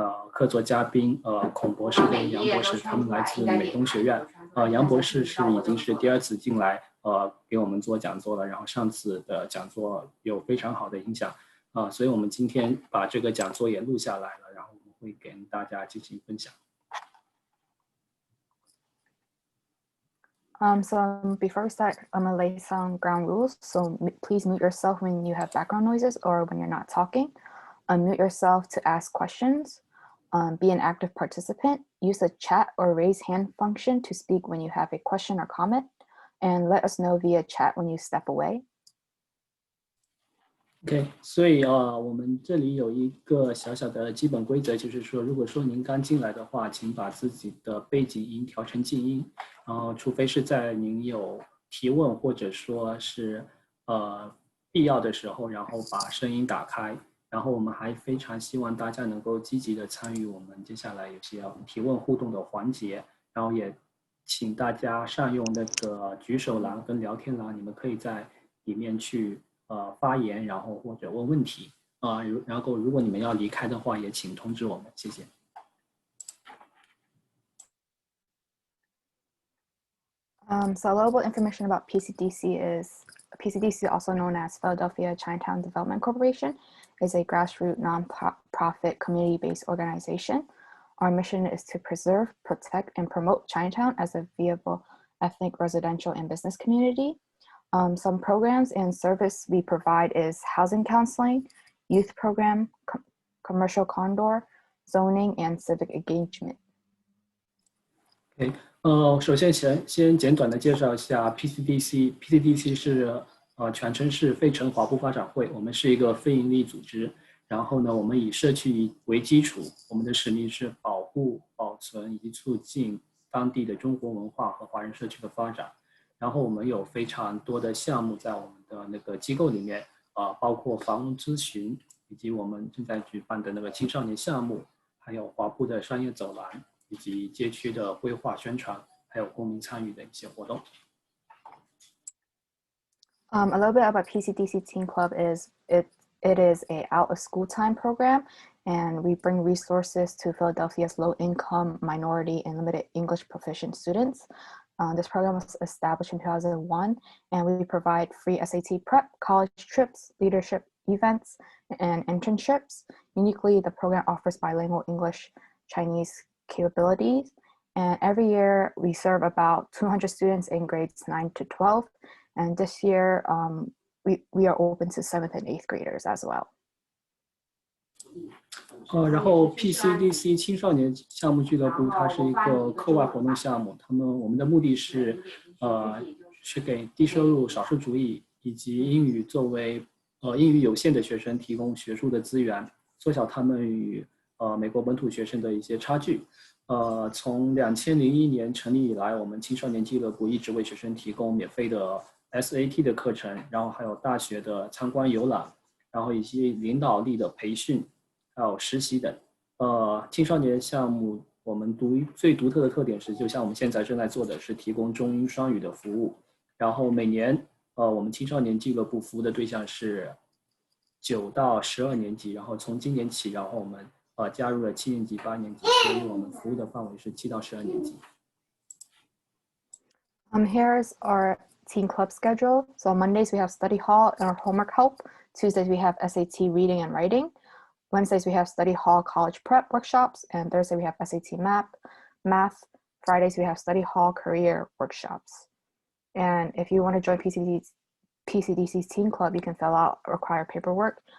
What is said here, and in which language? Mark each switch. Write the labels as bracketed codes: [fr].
[zh] 客座嘉宾孔博士跟杨博士，他们来自美东学院。杨博士已经是第二次进来给我们做讲座了，然后上次的讲座有非常好的影响所以我们今天把这个讲座也录下来了，然后我们会给大家进行分享。 [en] So before we start, I'm gonna lay some ground rules. So please mute yourself when you have background noises or when you're not talking. Unmute yourself to ask questions. Be an active participant. Use the chat or raise hand function to speak when you have a question or comment, and let us know via chat when you step away. [zh] OK， 所以我们这里有一个小小的基本规则，就是说，如果说您刚进来的话，请把自己的背景音调成静音，然后除非是在您有提问或者说是必要的时候，然后把声音打开。然后我们还非常希望大家能够积极的参与我们接下来有些提问互动的环节，然后也请大家善用那个举手栏跟聊天栏，你们可以在里面去发言，然后或者问问题然后如果你们要离开的话，也请通知我们，谢谢。 [en] So a little bit information about PCDC is PCDC, also known as Philadelphia Chinatown Development Corporation, is a grassroots nonprofit community-based organization. Our mission is to preserve, protect, and promote Chinatown as a viable ethnic, residential, and business community. Some programs and service we provide is housing counseling, youth program, commercial condor, zoning, and civic engagement. Okay. [zh] 首先先简短的介绍一下 PCDC。PCDC 是全称是费城华埠发展会，我们是一个非营利组织。然后呢，我们以社区为基础，我们的使命是保护、保存以及促进当地的中国文化和华人社区的发展。然后我们有非常多的项目在我们的那个机构里面包括房屋咨询，以及我们正在举办的那个青少年项目，还有华埠的商业走廊。以及街区的规划宣传，还有公民参与的一些活动。 [en] A little bit about PCDC Teen Club is it is a out of school time program, and we bring resources to Philadelphia's low income, minority, and limited English proficient students. This program was established in 2001, and we provide free SAT prep, college trips, leadership events, and internships. Uniquely, the program offers bilingual English, Chinese capabilities, and every year we serve about 200 students in grades 9 to 12, and this year we are open to 7th and 8th graders as well. [zh] 然后 PCDC 青少年项目俱乐部它是一个课外活动项目，我们的目的是给低收入少数族裔以及英语有限的学生提供学术的资源，缩小他们与美国本土学生的一些差距。从2001年成立以来，我们青少年俱乐部一直为学生提供免费的 SAT 的课程，然后还有大学的参观游览，然后以及领导力的培训，还有实习等。青少年项目我们最独特的特点是，就像我们现在正在做的是提供中英双语的服务。然后每年我们青少年俱乐部服务的对象是9到12年级，然后从今年起，然后我们加入了7年级、8年级，所以我们服务的范围是7到12年级。 [en] Here's our teen club schedule. So on Mondays we have study hall and our homework help. Tuesdays we have SAT reading and writing. Wednesdays we have study hall college prep workshops, and Thursday we have SAT math. Fridays we have study hall career workshops. And if you want to join PCDC's teen club, you can fill out required paperwork.